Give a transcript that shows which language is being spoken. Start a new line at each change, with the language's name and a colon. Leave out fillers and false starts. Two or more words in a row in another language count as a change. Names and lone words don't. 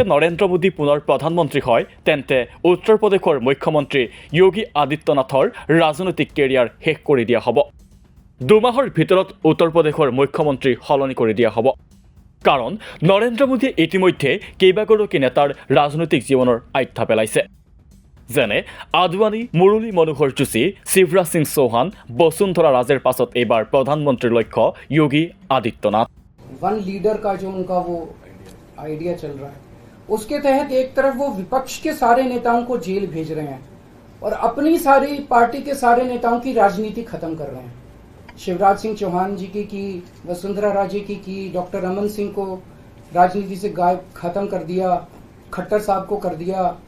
Assamese: নৰেন্দ্ৰ মোদী পুনৰ প্ৰধানমন্ত্ৰী হয় তেন্তে উত্তৰ প্ৰদেশৰ মুখ্যমন্ত্ৰী যোগী আদিত্যনাথৰ ৰাজনৈতিক কেৰিয়াৰ শেষ কৰি দিয়া হ'ব দুমাহৰ ভিতৰত উত্তৰ প্ৰদেশৰ মুখ্যমন্ত্ৰী সলনি কৰি দিয়া হ'ব কাৰণ নৰেন্দ্ৰ মোদীয়ে ইতিমধ্যে কেইবাগৰাকী নেতাৰ ৰাজনৈতিক জীৱনৰ আধ্যা পেলাইছে যেনে আদৱানী মুৰলী মনোহৰ যোশী শিৱৰাজ সিং চৌহান বসুন্ধৰা ৰাজেৰ পাছত এইবাৰ প্ৰধানমন্ত্ৰীৰ লক্ষ্য যোগী আদিত্যনাথ
English: one leader
Hindi: का जो उनका वो आइडिया चल रहा है उसके तहत एक तरफ वो विपक्ष के सारे नेताओं को जेल भेज रहे हैं और अपनी सारी पार्टी के सारे नेताओं की राजनीति खत्म कर रहे हैं। शिवराज सिंह चौहान जी की वसुंधरा राजे की डॉक्टर रमन सिंह को राजनीति से गायब खत्म कर दिया, खट्टर साहब को कर दिया।